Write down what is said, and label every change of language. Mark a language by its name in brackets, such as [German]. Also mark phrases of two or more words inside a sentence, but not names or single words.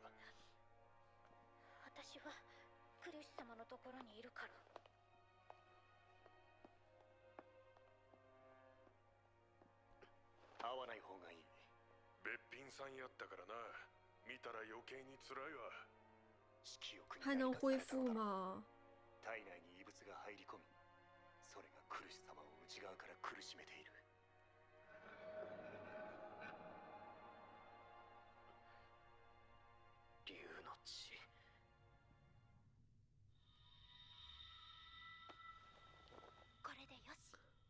[Japanese] 私はクリス様のところにいるから。会わない方がいい。べっぴんさんやったからな。見たら余計に辛いわ。色欲に [Chinese] 还能恢复吗？ [Japanese] 体内に異物が入り込み、それがクルシ様を内側から苦しめている。竜の血。これでよし。